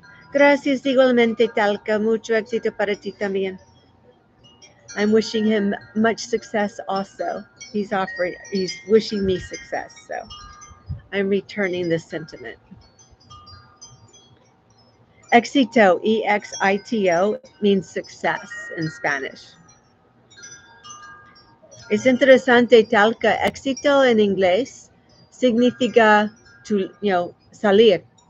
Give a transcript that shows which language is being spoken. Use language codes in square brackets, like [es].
[es] Gracias igualmente, Talca. Mucho éxito para ti también. [en] I'm wishing him much success also. He's wishing me success, so I'm returning this sentiment. Éxito, E-X-I-T-O, means success in Spanish. [es] Es interesante, Talca. Éxito en inglés significa salir.